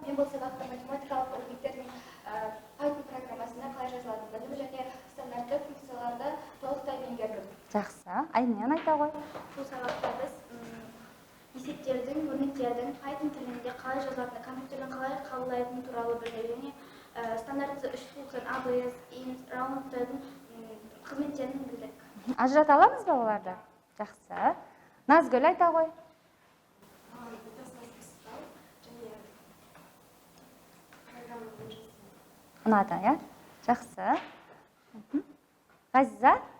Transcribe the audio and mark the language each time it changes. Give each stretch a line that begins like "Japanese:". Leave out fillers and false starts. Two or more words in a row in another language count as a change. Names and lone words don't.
Kazakh: Мен бұл сабақта математикалық өрнектердің Python программасында қалай жазылатынын білдім және стандартты функцияларды толықтай меңгердім. Жақсы. Айнен айта ғой. Бұл сабақта біз есептердің, өрнектердің Python тілінде қалай жазылатыны, компьютердің қалай қабылдайтыны туралы білді және стандартты үш функцияның ABS, int, roundтардың қызметтерін білдік. Ажырата аламыз ба оларды? Жақсы. Назгүл айта ғой. Ұнады, иә? Жақсы. Ғазиза?